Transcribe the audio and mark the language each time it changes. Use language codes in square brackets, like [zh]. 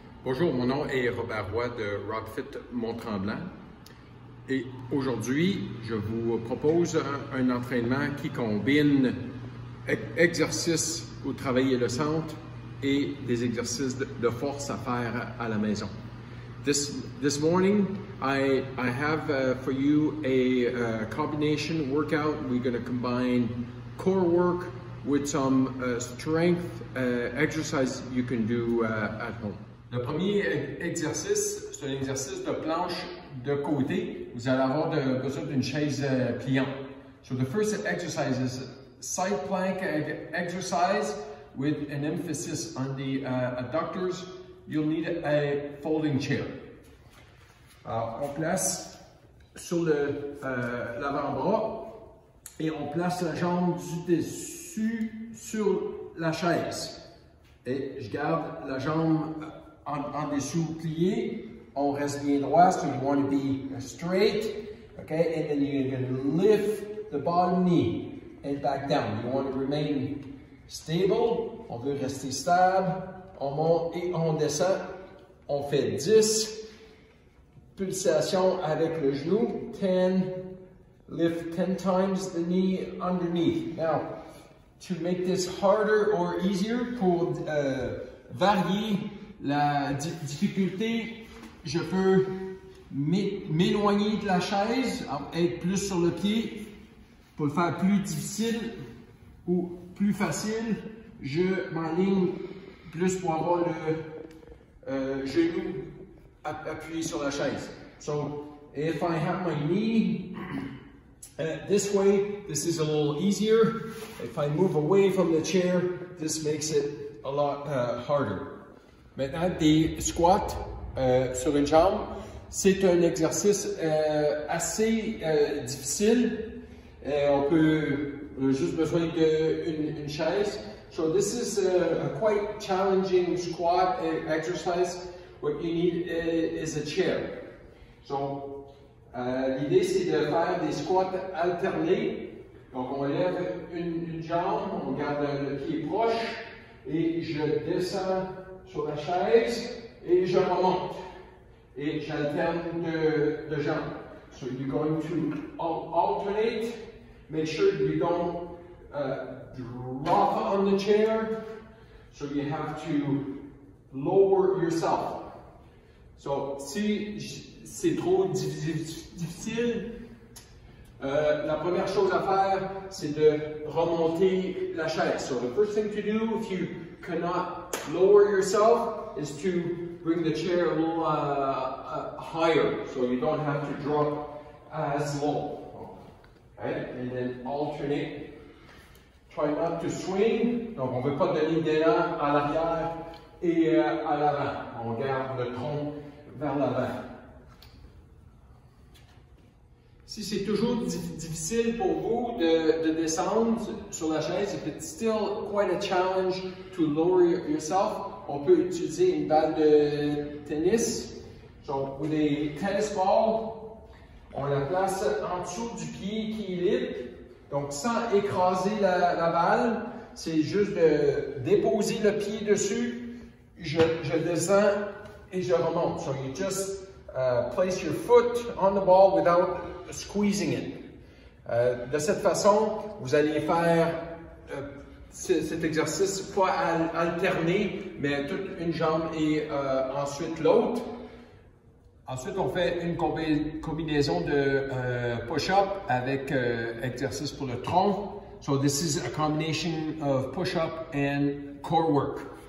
[fr] Bonjour, mon nom est Robert Roy de Rockfit Mont-Tremblant et aujourd'hui, je vous propose un entraînement qui combine exercices pour travailler le centre et des exercices de force à faire à la maison. [en] This morning, I have for you a combination workout. We're going to combine core work with some strength exercise you can do at home. [fr] Le premier exercice, c'est un exercice de planche de côté. Vous allez avoir besoin d'une chaise pliante. [en] So the first exercise is side plank exercise with an emphasis on the adductors. You'll need a folding chair. [fr] On place sur l'avant-bras et on place la jambe du dessus sur la chaise. Et je garde la jambe en dessous pliée. On reste bien droit, [en] so you want to be straight. Okay, and then you're going to lift the bottom knee and back down. You want to remain stable. [fr] On veut rester stable. On monte et on descend. On fait 10 pulsations avec le genou. [en] 10, lift 10 times the knee underneath. Now, to make this harder or easier, [fr] pour varier la difficulté, je peux m'éloigner de la chaise, être plus sur le pied. Pour le faire plus difficile ou plus facile, je m'aligne plus pour avoir le genou appuyé sur la chaise. [en] So, if I have my knee this way, this is a little easier. If I move away from the chair, this makes it a lot harder. [fr] Maintenant, des squats sur une jambe, c'est un exercice assez difficile. On a juste besoin d'une chaise. [en] So this is a quite challenging squat exercise. What you need is a chair. [fr] So, l'idée, c'est de faire des squats alternés. Donc, on lève une jambe, on garde le pied proche et je descends sur la chaise et je remonte. Et j'alterne de jambes. [en] So, you're going to alternate. Make sure you don't drop on the chair. So, you have to lower yourself. [fr] So, si c'est trop difficile, la première chose à faire, c'est de remonter la chaise. [en] So the first thing to do, if you cannot lower yourself, is to bring the chair a little higher, so you don't have to drop as low. Okay? And then alternate. Try not to swing. [fr] Donc, on ne veut pas donner d'élan à l'arrière et à l'avant. On garde le tronc vers l'avant. Si c'est toujours difficile pour vous de descendre sur la chaise, [en] if it's still quite a challenge to lower yourself, [fr] on peut utiliser une balle de tennis. [en] So, with a tennis ball, [fr] on la place en dessous du pied qui est libre. Donc, sans écraser la balle, c'est juste de déposer le pied dessus. Je descends et je remonte. [en] So, you just place your foot on the ball without squeezing it. [fr] De cette façon, vous allez faire cet exercice pas alterné, mais toute une jambe et ensuite l'autre. Ensuite, on fait une combinaison de push-up avec exercice pour le tronc. [en] So this is a combination of push-up and core work.